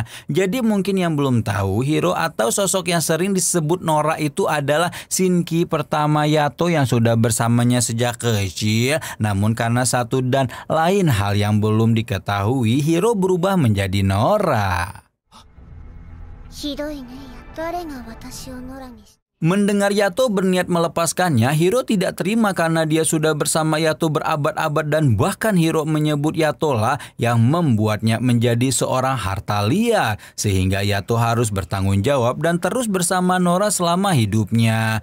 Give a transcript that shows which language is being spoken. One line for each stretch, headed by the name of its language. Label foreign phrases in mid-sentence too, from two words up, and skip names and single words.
Indonesian: Jadi mungkin yang belum tahu, Hiro atau sosok yang sering disebut Nora itu adalah Shinki pertama Yato yang sudah bersamanya sejak kecil. Namun karena satu dan lain hal yang belum diketahui, Hiro berubah menjadi Nora.
Japanese: ひどいね。誰が私をノラにし。
Indonesian: Mendengar Yato berniat melepaskannya, Hiro tidak terima karena dia sudah bersama Yato berabad-abad dan bahkan Hiro menyebut Yato lah yang membuatnya menjadi seorang harta liar. Sehingga Yato harus bertanggung jawab dan terus bersama Nora selama hidupnya.